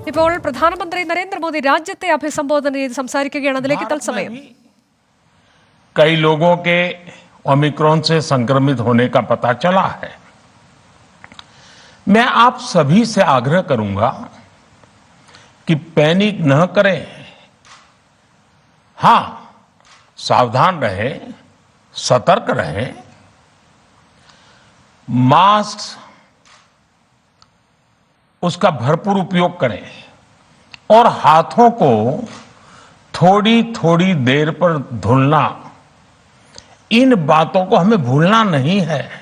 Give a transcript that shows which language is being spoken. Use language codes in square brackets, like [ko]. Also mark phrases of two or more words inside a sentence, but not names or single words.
[ml] ഇപ്പോൾ പ്രധാനമന്ത്രി നരേന്ദ്രമോദി രാജ്യത്തെ അഭിസംബോധന ചെയ്ത് സംസാരിക്കുകയാണ്. അതിലേക്ക് തത്സമയം. [hi] कई लोगों के ओमिक्रॉन से संक्रमित होने का पता चला है। मैं आप सभी से आग्रह करूंगा कि पैनिक न करें। हां, सावधान रहें, सतर्क रहें, मास्क उसका भरपूर उपयोग करें और हाथों को थोड़ी थोड़ी देर पर धुलना, इन बातों को हमें भूलना नहीं है।